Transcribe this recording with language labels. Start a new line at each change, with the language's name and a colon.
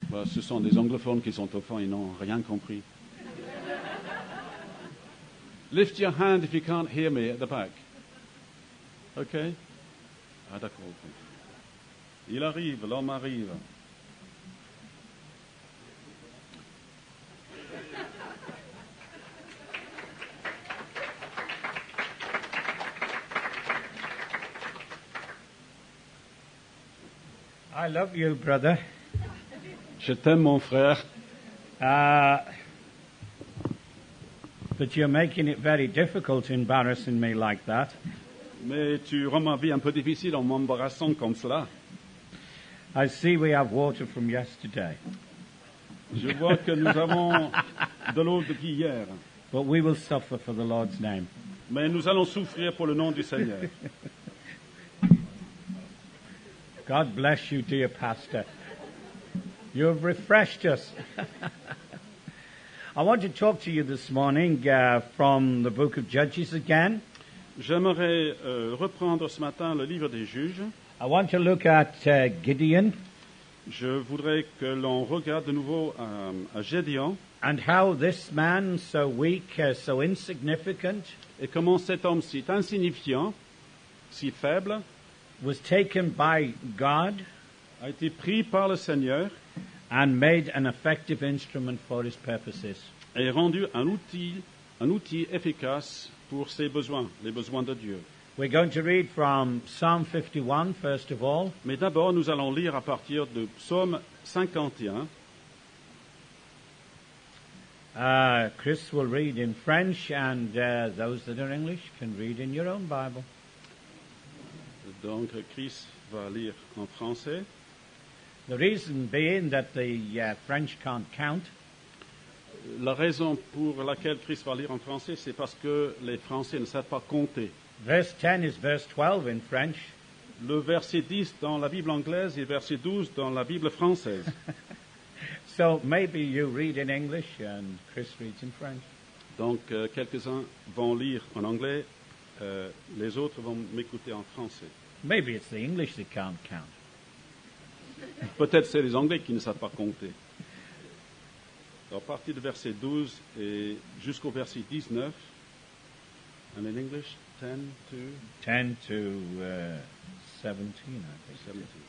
French: Bah, ce sont des anglophones qui sont au fond, ils n'ont rien compris.
English: Lift your hand if you can't hear me at the back.
French: OK? Ah, d'accord. OK. Il arrive, l'homme arrive.
English: I love you, brother.
French: Je t'aime, mon frère,
English: but you're making it very difficult embarrassing me like that.
French: mais tu rends ma vie un peu difficile en m'embarrassant comme cela.
English: I see we have water from yesterday,
French: Je vois que nous avons de l'eau depuis hier,
English: but we will suffer for the Lord's name.
French: mais nous allons souffrir pour le nom du Seigneur.
English: God bless you, dear pastor. You have refreshed us. I want to talk to you this morning from the book of Judges again.
French: J'aimerais reprendre ce matin le livre des Juges.
English: I want to look at Gideon
French: Je voudrais que l'on regarde de nouveau à Gédéon
English: and how this man, so weak, so insignificant,
French: et comment cet homme si insignifiant, si faible,
English: was taken by God
French: a été pris par le Seigneur
English: and made an effective instrument for his purposes.
French: et rendu un outil efficace pour ses besoins, les besoins de Dieu.
English: We're going to read from Psalm 51, first of all.
French: Mais d'abord, nous allons lire à partir de Psaume 51.
English: Chris will read in French, and those that are English can read in your own Bible.
French: Donc, Chris va lire en français.
English: The reason being that the French can't count,
French: La raison pour laquelle Chris va lire en français, c'est parce que les Français ne savent pas compter.
English: verse 10 is verse 12 in French.
French: Le verset 10 dans la Bible anglaise et verset 12 dans la Bible française.
English: So maybe you read in English and Chris reads in French.
French: Donc, quelques-uns vont lire en anglais, les autres vont m'écouter en français.
English: Maybe it's the English that can't count.
French: Peut-être c'est les Anglais qui ne savent pas compter. À partir du verset 12 et jusqu'au verset 19,
English: and in English, 10 to 10 to 17, I think. 17.